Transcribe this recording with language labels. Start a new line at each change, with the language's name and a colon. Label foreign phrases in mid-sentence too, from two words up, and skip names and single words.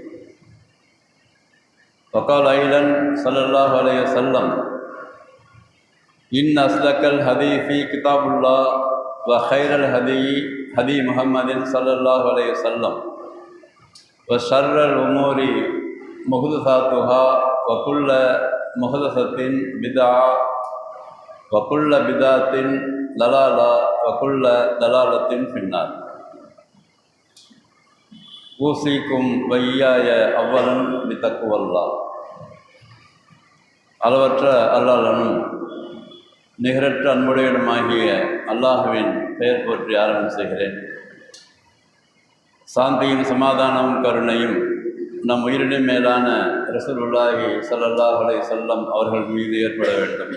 Arabic: وقال أيضا صلى الله عليه وسلم: إن أصدق الحديث كتاب الله وخير الهدي هدي محمد صلى الله عليه وسلم وشر الأمور محدثاتها وكل محدثة بدعة وكل بدعة ضلالة وكل ضلالة في النار. أوصيكم وإياي أولا بتقوى الله.
Tamil: அளவற்ற அல்லாஹ்வின் நிகரற்ற அன்புடையனுமாகிய அல்லாஹுவின் பெயர் போற்றி ஆரம்பம் செய்கிறேன். சாந்தியும் சமாதானமும் கருணையும் நம் உயிரினை மேலான
Arabic: رسول الله صلى الله عليه وسلم
Tamil: அவர்கள் மீது ஏற்பட வேண்டும்.